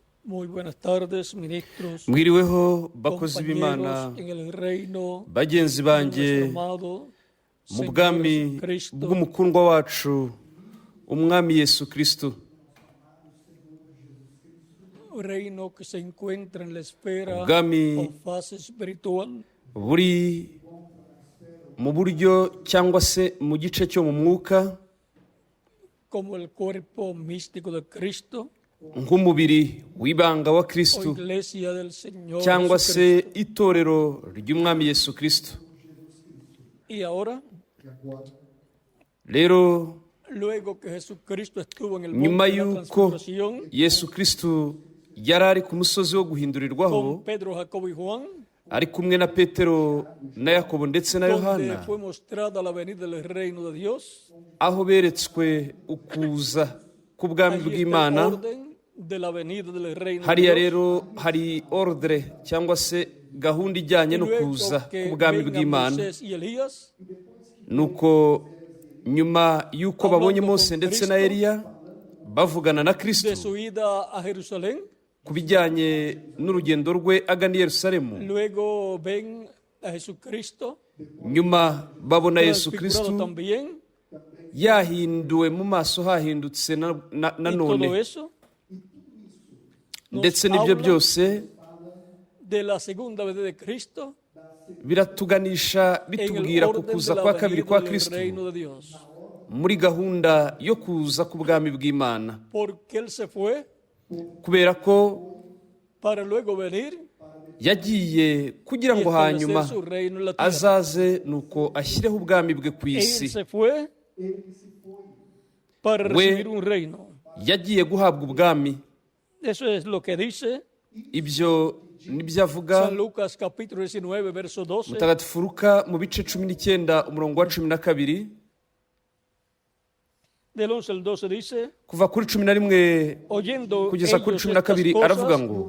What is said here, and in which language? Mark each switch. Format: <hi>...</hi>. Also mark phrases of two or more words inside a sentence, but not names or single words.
<es>Muy buenas tardes, ministros,</es> <rw>mwiriweho bakozi b'Imana,</rw> <es>compañeros en el reino</es> <rw>bagenzi</rw> <es>de</es> <rw>banjye</rw> <es>nuestro amado</es> <rw>mu</rw> <es>Señor</es> <rw>bwami</rw> <es>Jesucristo,</es> <rw>bw'umukundwa wacu umwami Yesu Kristo,</rw> <es>reino que se encuentra en la esfera</es> <rw>Ubwami</rw> <es>o fase espiritual,</es> <rw>buri mu buryo cyangwa se mu gice cyo mu mwuka</rw> <es>como el cuerpo místico de Cristo</es> <rw>nk'umubiri w'ibanga wa</rw> <es>o</es> <rw>Kristo</rw> <es>iglesia del Señor</es> <rw>cyangwa se</rw> <es>Jesucristo.</es> <rw>itorero ry'umwami Yesu Kristo.</rw> <es>Y ahora,</es> <rw>Rero</rw> <es>luego que Jesucristo estuvo en el</es> <rw>nyuma</rw> <es>monte de la</es> <rw>y'uko</rw> <es>transfiguración</es> <rw>Yesu Kristo yari ari ku musozi wo guhindurirwaho,</rw> <es>con Pedro, Jacobo y Juan,</es> <rw>ari kumwe na Petero na Yakobo ndetse na</rw> <es>donde</es> <rw>Yohana,</rw> <es>fue mostrada la venida del reino de Dios,</es> <rw>aho beretswe ukuza k'ubwami</rw> <es>allí está el</es> <rw>bw'Imana.</rw> <es>orden de la venida del reino de</es> <rw>Hariya</rw> <es>Dios.</es> <rw>rero hari ordre cyangwa se gahunda ijyanye</rw> <es>Y no luego</es> <rw>kuza</rw> <es>que</es> <rw>k'ubwami</rw> <es>vengan</es> <rw>bw'Imana.</rw> <es>Moisés y Elías,</es> <rw>Nuko nyuma y'uko babonye</rw> <es>Hablando</es> <rw>Mose</rw> <es>con</es> <rw>ndetse na</rw> <es>Cristo,</es> <rw>Eliya bavugana na Kristo</rw> <es>de su ida a Jerusalén,</es> <rw>ku bijyanye n'urugendo rwe agana i Yerusalemu,</rw> <es>luego ven a Jesucristo,</es> <rw>nyuma babona Yesu</rw> <es>transfigurado</es> <rw>Kristo</rw> <es>también,</es> <rw>yahinduwe mu maso hahindutse</rw> <es>y todo</es> <rw>nanone,</rw> <es>eso nos</es> <rw>ndetse n'ibyo</rw> <es>habla</es> <rw>byose</rw> <es>de la segunda venida de Cristo</es> <rw>biratuganisha</rw> <es>en el</es> <rw>bitubwira ku</rw> <es>orden de</es> <rw>kuza</rw> <es>la</es> <rw>kwa kabiri</rw> <es>venida</es> <rw>kwa</rw> <es>del</es> <rw>Kristo</rw> <es>reino de Dios.</es> <rw>muri gahunda yo kuza k'ubwami bw'Imana,</rw> <es>Porque Él se fue</es> <rw>kubera ko</rw> <es>para luego venir</es> <rw>yagiye kugira</rw> <es>y</es> <rw>ngo hanyuma</rw> <es>establecer su reino en la tierra.</es> <rw>azaze nuko ashyireho ubwami bwe ku</rw> <es>Él</es> <rw>isi.</rw> <es>se fue para</es> <rw>We-</rw> <es>recibir un reino.</es> <rw>Yagiye guhabwa ubwami.</rw> <es>Eso es lo que dice</es> <rw>Ibyo nibyo avuga</rw> <es>San Lucas capítulo 19, verso 12.</es> <rw>Mutagatifu Luka mu bice 19 umurongo wa 12,</rw> <es>Del 11 al 12 dice,</es> <rw>kuva kuri 11</rw> <es>oyendo</es> <rw>kugeza kuri ellos 12</rw> <es>estas</es> <rw>aravuga</rw> <es>cosas,</es> <rw>ngo</rw>